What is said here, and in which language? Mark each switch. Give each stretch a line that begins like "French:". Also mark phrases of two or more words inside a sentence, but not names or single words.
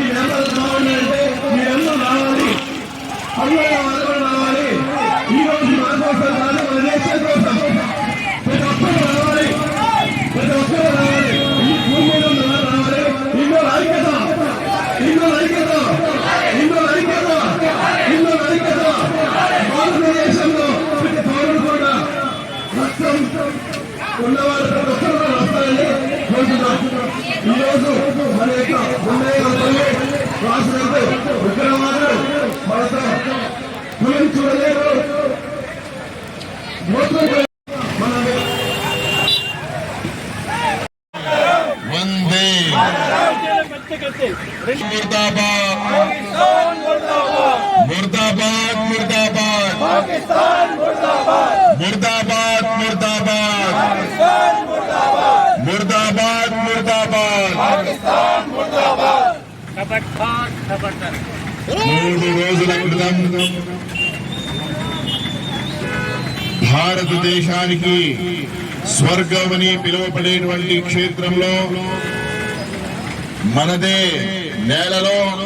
Telugu: వ్యాపారం బాగుండాలంటే మీరందరూ రావాలి అందరూ వాళ్ళు రావాలి ఈ రోజు మన కోసం కాదు మన దేశం కోసం ప్రతి ఒక్కరు రావాలి ప్రతి ఒక్కరు రావాలి ఈ భూమి మీద రావాలి హిందువుల ఐక్యత హిందువుల ఐక్యత హిందువుల ఐక్యత హిందువుల ఐక్యత భారతదేశంలో ప్రతి పౌరుడు కూడా రక్తం ఉన్నవారు ప్రతి ఒక్కరు కూడా వస్తారని కోరుతున్నాం. ఈరోజు మన యొక్క రాష్ట్రంలో ఉగ్రవాదులు మనతో కులం చూడలేరు
Hindi: मुर्दाबाद मुर्दाबाद पाकिस्तान मुर्दाबाद मुर्दाबाद मुर्दाबाद पाकिस्तान मुर्दाबाद मुर्दाबाद मुर्दाबाद पाकिस्तान मुर्दाबाद
Telugu: మూడు రోజుల క్రితం భారతదేశానికి స్వర్గమని పిలువబడేటువంటి క్షేత్రంలో మనదే నేలలో